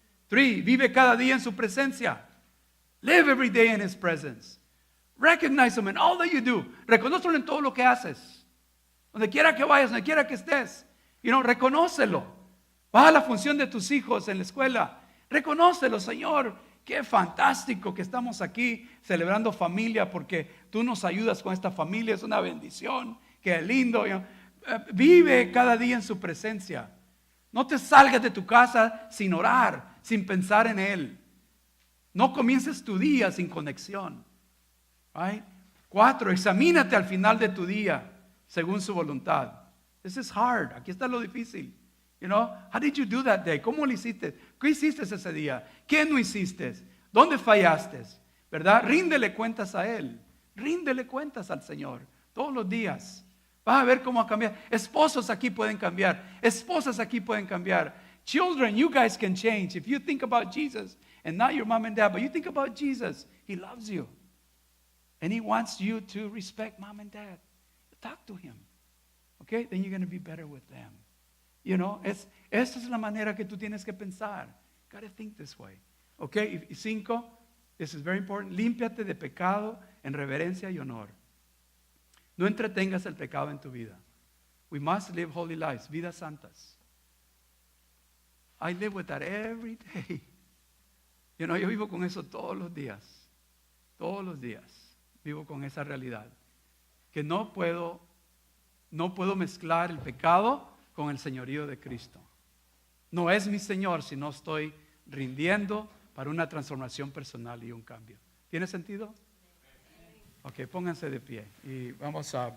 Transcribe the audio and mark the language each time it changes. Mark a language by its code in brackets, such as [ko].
[es] 3, vive cada día en su presencia. [en] Live every day in His presence. Recognize Him in all that you do. [es] Reconócelo en todo lo que haces. Donde quiera que vayas, donde quiera que estés. Reconócelo. Vas a la función de tus hijos en la escuela. Reconócelo, Señor. Qué fantástico que estamos aquí celebrando familia porque tú nos ayudas con esta familia. Es una bendición. Qué lindo. Vive cada día en su presencia. No te salgas de tu casa sin orar, sin pensar en Él. No comiences tu día sin conexión. [en] Right? [es] 4, examínate al final de tu día según su voluntad. [en] This is hard. [es] Aquí está lo difícil. [en] How did you do that day? [es] ¿Cómo lo hiciste? ¿Qué hiciste ese día? ¿Qué no hiciste? ¿Dónde fallaste? ¿Verdad? Ríndele cuentas a Él. Ríndele cuentas al Señor todos los días. Vas a ver cómo ha cambiado. Esposos aquí pueden cambiar. Esposas aquí pueden cambiar. [en] Children, you guys can change. If you think about Jesus, and not your mom and dad, but you think about Jesus, He loves you. And He wants you to respect mom and dad. Talk to Him. Okay? Then you're going to be better with them. [es] Esta es la manera que tú tienes que pensar. [en] You got to think this way. Okay? Y 5, this is very important. [es] Límpiate de pecado en reverencia y honor. No entretengas el pecado en tu vida. [en] We must live holy lives, [es] vidas santas. [en] I live with that every day. [es] Yo vivo con eso todos los días. Todos los días vivo con esa realidad. Que no puedo mezclar el pecado con el señorío de Cristo. No es mi Señor si no estoy rindiendo para una transformación personal y un cambio. ¿Tiene sentido? Ok, pónganse de pie y vamos a